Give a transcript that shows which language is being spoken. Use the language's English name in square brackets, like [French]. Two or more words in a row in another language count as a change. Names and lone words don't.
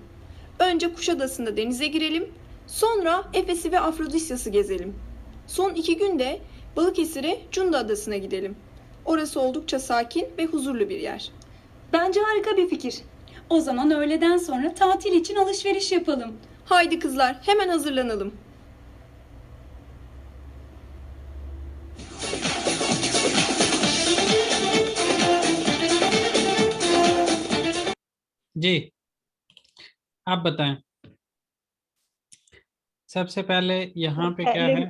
[Turkish] Önce Kuşadası'nda denize girelim, sonra Efes'i ve Afrodisyas'ı gezelim. Son 2 günde Balıkesir'e Cunda Adası'na gidelim. Orası oldukça sakin ve huzurlu bir yer. Bence harika bir fikir. O zaman öğleden sonra tatil için alışveriş yapalım. Haydi kızlar, hemen hazırlanalım. [Hindi] जी, आप बताएं। सबसे पहले यहाँ पे क्या है?